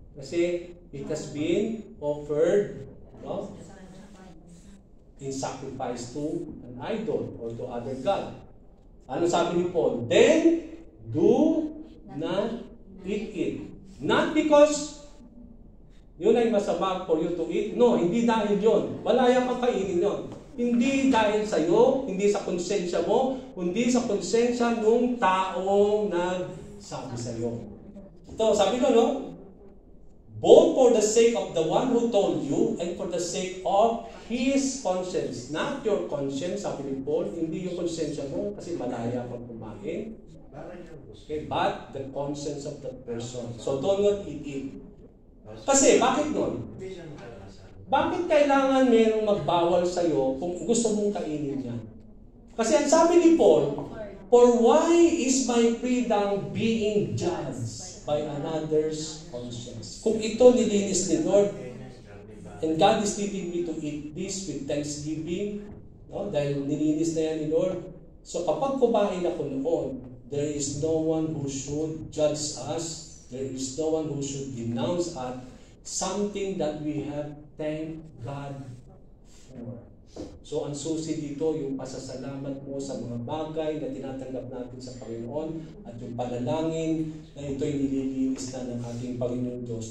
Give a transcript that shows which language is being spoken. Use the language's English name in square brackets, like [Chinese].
[English] Kasi it has been offered in sacrifice to an idol or to other God. [Filipino] Ano sabi ni [English] Paul? Then, do not eat it. Not because [Filipino] yun ay masama [English] for you to eat. [Filipino] No, hindi dahil yun. Malaya kang kainin yun. Hindi dahil sa'yo, hindi sa konsensya mo, kundi sa konsensya ng taong nagsabi sa'yo. Ito, sabi ko, [English] both for the sake of the one who told you and for the sake of his conscience. Not your conscience, [Filipino] sabi ni Paul, hindi yung konsensya mo kasi malaya kang kumain. [English] Okay, but the conscience of that person. So don't not eat it. [Filipino] Kasi, bakit nun? Bakit kailangan merong magbawal sa'yo kung gusto mong kainin yan? Kasi ang sabi ni [English] Paul, for why is my freedom being judged by another's conscience? [Filipino] Kung ito nilinis ni [English] Lord, and God is leading me to eat this with thanksgiving, no? [Filipino] Dahil nilinis na yan ni Lord. So kapag kumain ako noon, [English] there is no one who should judge us. There is no one who should denounce us something that we have thanked God for. [Filipino] So ang susi dito, yung pasasalamat mo sa mga bagay na tinatanggap natin sa Panginoon at yung panalangin na ito'y nililinis na ng ating Panginoon Diyos.